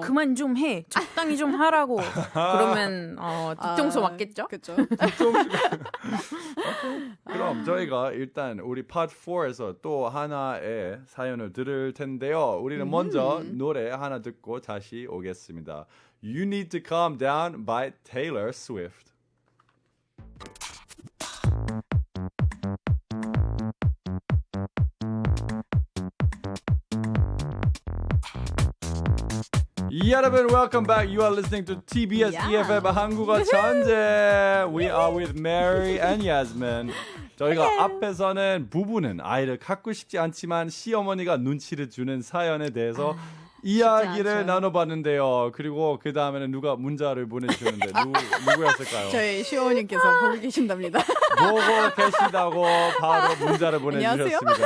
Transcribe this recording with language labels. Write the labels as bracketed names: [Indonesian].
[Korean] 그만 좀 해. 적당히 좀 하라고. 그러면 뒤통수 맞겠죠? 그렇죠. 그럼 저희가 일단 우리 파트 4에서 또 하나의 사연을 들을 텐데요. 우리는 먼저 노래 하나 듣고 다시 오겠습니다. [English] You Need to Calm Down by Taylor Swift. [Korean] 여러분, [English] welcome back. You are listening to TBS EFM 한국어 천재. We are with Mary and Yasmin. [Korean] 저희가 앞에서는 부부는 아이를 갖고 싶지 않지만 시어머니가 눈치를 주는 사연에 대해서 이야기를 않죠. 나눠봤는데요. 그리고 그 다음에는 누가 문자를 보내주셨는데 누구였을까요? 저희 시어머님께서 보고 계신답니다. 보고 계시다고 바로 문자를 보내주셨습니다.